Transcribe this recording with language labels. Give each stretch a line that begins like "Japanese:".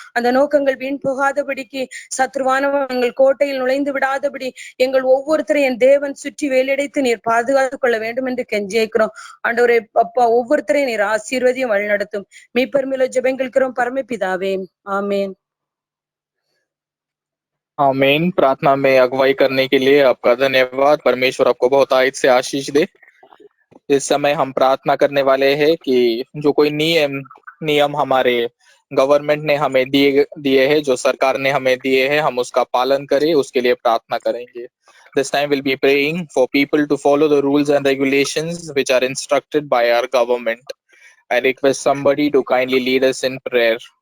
Tamil: அந்த நோக்கங்கள் வீண் போகாதபடிக்கு சத்ருவானவன் எங்கள் கோட்டையில் நுழைந்து விடாதபடி எங்கள் ஒவ்வொருத்தரையும் என் தேவன் சுற்றி வேலையடைத்து நீர் பாதுகாத்துக் கொள்ள வேண்டும் என்று கெஞ்சிக்கிறோம் ஆண்டவரே அப்பா. ஒவ்வொருத்தரையும் நீர் ஆசீர்வதியும் வழிநடத்தும் மீட்பர்மேல ஜெபங்களுக்கிறோம் பரமபிதாவே, ஆமென்.
Hindi: आमीन। प्रार्थना में अगुवाई करने के लिए आपका धन्यवाद। परमेश्वर आपको बहुत आयत से आशीष दे। इस समय हम प्रार्थना करने वाले हैं कि जो कोई नियम हमारे गवर्नमेंट ने हमें दिए हैं, जो सरकार ने हमें दिए हैं, हम उसका पालन करें, उसके लिए प्रार्थना करेंगे।
English: This time we'll be praying for people to follow the rules and regulations which are instructed by our government. I request somebody to kindly lead us in prayer.